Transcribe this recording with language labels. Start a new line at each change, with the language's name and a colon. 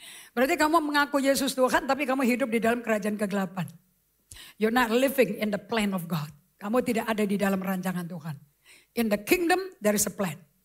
Indonesian: Berarti kamu mengaku Yesus Tuhan tapi kamu hidup di dalam kerajaan kegelapan.
English: You're not living in the plan of God.
Indonesian: Kamu tidak ada di dalam rancangan Tuhan.
English: In the kingdom there is a plan.